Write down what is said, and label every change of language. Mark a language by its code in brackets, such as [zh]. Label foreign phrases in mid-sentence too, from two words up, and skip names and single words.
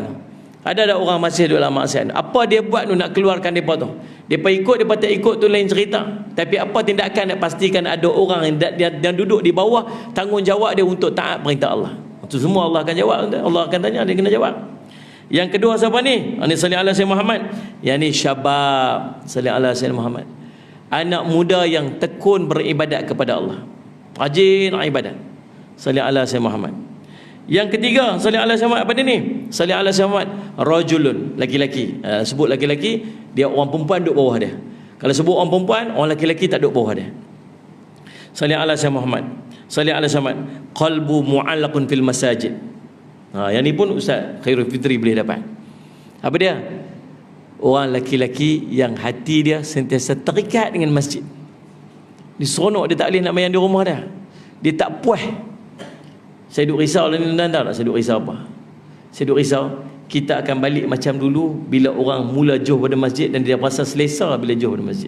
[ms] Ada orang masih duduk dalam maksiat? Apa dia buat nak keluarkan depa tu? Depa ikut, depa tak ikut tu lain cerita. Tapi apa tindakan nak pastikan ada orang yang duduk di bawah, tanggungjawab dia untuk taat perintah Allah. Itu semua Allah akan jawab. Allah akan tanya, dia kena jawab. Yang kedua siapa ni? [ar] Ani صلِّ على سيدنا محمد. [ms] Yang ni syabab. [ar] صلِّ على سيدنا محمد. [ms] Anak muda yang tekun beribadat kepada Allah, rajin ibadat. [ar] صلِّ على سيدنا محمد. [ms] Yang ketiga, [ar] صلِّ على سيدنا محمد, [ms] apa dia ni? [ar] صلِّ على سيدنا محمد، رجلٌ, [ms] laki-laki. Sebut laki-laki, dia orang perempuan duduk bawah dia. Kalau sebut orang perempuan, orang laki-laki tak duduk bawah dia. [ar] صلِّ على سيدنا محمد. صلِّ على سيدنا محمد، قلبٌ معلّقٌ في المساجد. [ms] Yang ni pun Ustaz Khairul Fitri boleh dapat. Apa dia? Orang laki-laki yang hati dia sentiasa terikat dengan masjid. Dia seronok, dia tak boleh nak main di rumah dia. Dia tak puas. Saya duk risau lah ni, tuan-tuan tahu tak saya duk risau apa? Saya duk risau kita akan balik macam dulu bila orang mula jauh pada masjid dan dia rasa selesa bila jauh pada masjid.